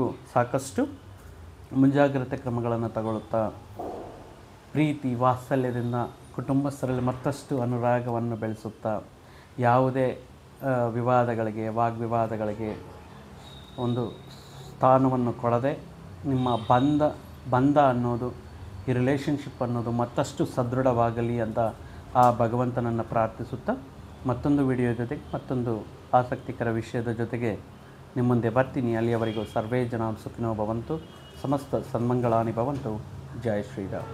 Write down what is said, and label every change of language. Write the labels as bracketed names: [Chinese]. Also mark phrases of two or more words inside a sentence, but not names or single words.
[Kannada] ಸಾಕಷ್ಟು ಮುಂಜಾಗ್ರತೆ ಕ್ರಮಗಳನ್ನು ತಗೊಳ್ಳುತ್ತಾ ಪ್ರೀತಿ ವಾತ್ಸಲ್ಯದಿಂದ ಕುಟುಂಬಸ್ಥರಲ್ಲಿ ಮತ್ತಷ್ಟು ಅನುರಾಗವನ್ನು ಬೆಳೆಸುತ್ತಾ, ಯಾವುದೇ ವಿವಾದಗಳಿಗೆ, ವಾಗ್ವಿವಾದಗಳಿಗೆ ಒಂದು ಸ್ಥಾನವನ್ನು ಕೊಡದೆ ನಿಮ್ಮ ಬಂಧ ಅನ್ನೋದು, ಈ ರಿಲೇಷನ್ಶಿಪ್ ಅನ್ನೋದು ಮತ್ತಷ್ಟು ಸದೃಢವಾಗಲಿ ಅಂತ ಆ ಭಗವಂತನನ್ನು ಪ್ರಾರ್ಥಿಸುತ್ತಾ ಮತ್ತೊಂದು ವಿಡಿಯೋ ಜೊತೆಗೆ, ಮತ್ತೊಂದು ಆಸಕ್ತಿಕರ ವಿಷಯದ ಜೊತೆಗೆ ನಿಮ್ಮ ಮುಂದೆ ಬರ್ತೀನಿ. [Sanskrit] ಅಲ್ಲಿಯವರೆಗೂ ಸರ್ವೇ ಜನ ಸುಖಿನೋ ಭವಂತು, ಸಮಸ್ತ ಸನ್ಮಂಗಳಾನಿ ಭವಂತು. [Hindi] जय श्रीराम.